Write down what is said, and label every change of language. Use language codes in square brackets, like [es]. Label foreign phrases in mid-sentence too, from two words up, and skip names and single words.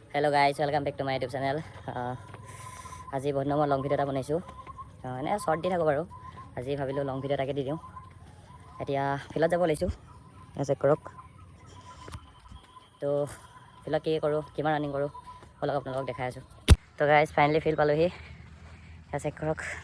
[en] Hello guys, welcome back to my YouTube channel. [hi] आज बहुत [as] दिনৰ [en] long video' [as] এটা বনাইছোঁ। এনে শ্বৰ্ট দি থাকোঁ বাৰু। আজি ভাবিলোঁ [en] long video' [as] এটাকে দি দিওঁ। এতিয়া ফিল্ডত যাব লৈছোঁ, চেক কৰক। তো ফিল্ডত কি কৰোঁ, কিমান ৰানিং কৰোঁ অলপ আপোনালোকক দেখাই আছোঁ। তো [en] guys finally [as] ফিল্ড পালোহি, চেক কৰক।